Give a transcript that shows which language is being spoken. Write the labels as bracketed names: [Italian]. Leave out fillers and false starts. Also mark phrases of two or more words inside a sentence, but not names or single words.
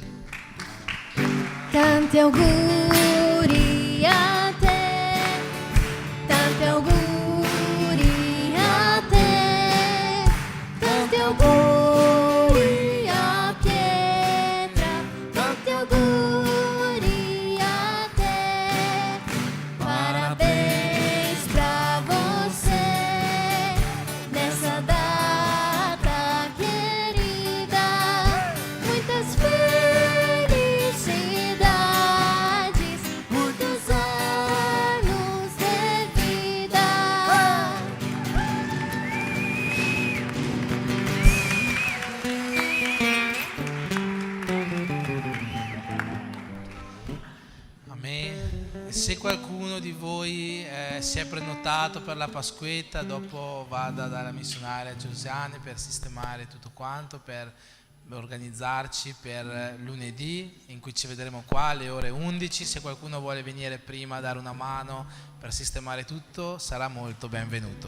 [Italian] Tanti auguri a te, tanti auguri a te, tanti auguri a Pietra, tanti auguri a te. [Portuguese] Parabéns pra você nessa data querida, muitas felicidades, muitos anos de vida. [Italian] Amen. E se qualcuno di voi si è prenotato per la Pasquetta, dopo vada dalla missionaria Giuliani per sistemare tutto quanto, per organizzarci per lunedì, in cui ci vedremo qua alle ore 11. Se qualcuno vuole venire prima a dare una mano per sistemare tutto, sarà molto benvenuto.